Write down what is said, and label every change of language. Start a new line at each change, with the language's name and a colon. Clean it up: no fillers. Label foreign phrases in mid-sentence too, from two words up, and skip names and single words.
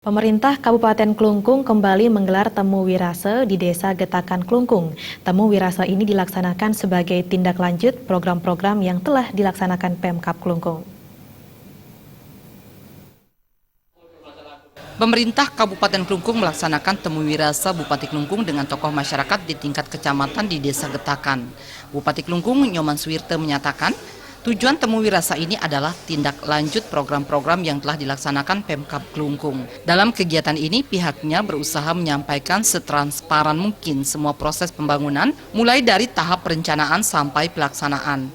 Indonesian: Pemerintah Kabupaten Klungkung kembali menggelar Temu Wirase di Desa Getakan Klungkung. Temu Wirase ini dilaksanakan sebagai tindak lanjut program-program yang telah dilaksanakan Pemkab Klungkung. Pemerintah Kabupaten Klungkung melaksanakan Temu Wirase Bupati Klungkung dengan tokoh masyarakat di tingkat kecamatan di Desa Getakan. Bupati Klungkung Nyoman Suwirte menyatakan, tujuan Temu Wirase ini adalah tindak lanjut program-program yang telah dilaksanakan Pemkab Klungkung. Dalam kegiatan ini, pihaknya berusaha menyampaikan setransparan mungkin semua proses pembangunan, mulai dari tahap perencanaan sampai pelaksanaan.